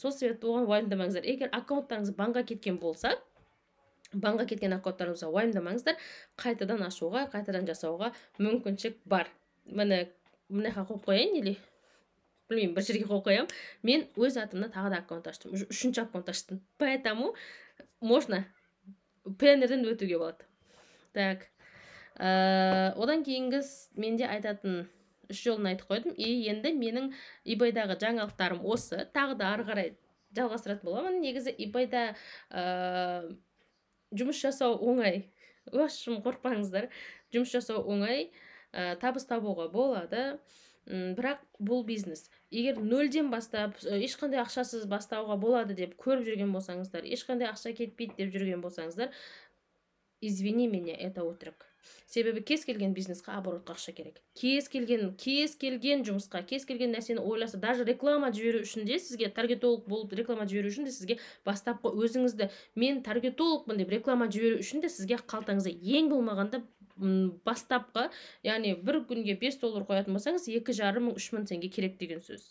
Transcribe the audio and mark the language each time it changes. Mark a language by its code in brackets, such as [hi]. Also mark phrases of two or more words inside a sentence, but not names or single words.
[kk] Сол себепті оған уайымдамаңыздар. Егер аккаунттарыңыз банкқа кеткен болса, банкқа кеткен аккаунттарыңызға уайымдамаңыздар, қайтадан ашуға, қайтадан жасауға мүмкіншілік бар. Міне қойып қояйын, или білмеймін, бір жерге қойып қоямын. Мен өз атымда тағы да аккаунт аштым, үшінші аккаунт аштым. [ru] Поэтому можно [kk] пленерден өтуге болады. Так, одан кейінгі менде айтатын үш жолын айтып қойдым. Енді менің eBayдағы жаңалықтарым осы. Тағы да ары қарай жалғастыратын боламын. Негізі eBayда жұмыс жасау оңай. Қорықпаңыздар. Жұмыс жасау оңай, табыс табуға болады. Бірақ бұл бизнес. Егер нөлден бастап, ешқандай ақшасыз бастауға болады деп көріп жүрген болсаңыздар, ешқандай ақша кетпейді деп жүрген болсаңыздар, [ru] извини меня, это өтірік. [kk] Себебі кез келген бизнесқа оборотқа ақша керек. Кез келген жұмысқа, кез келген нәрсені ойласа, даже реклама жіберу үшін де сізге, таргетолог болып реклама жіберу үшін де сізге бастапқы өзіңізді, мен таргетологпын деп реклама жіберу үшін де сізге қалтаңызда ең болмағанда бастапқы, яғни бір күнге $5 қоятын болсаңыз, 2,5-3 мың теңге керек деген сөз.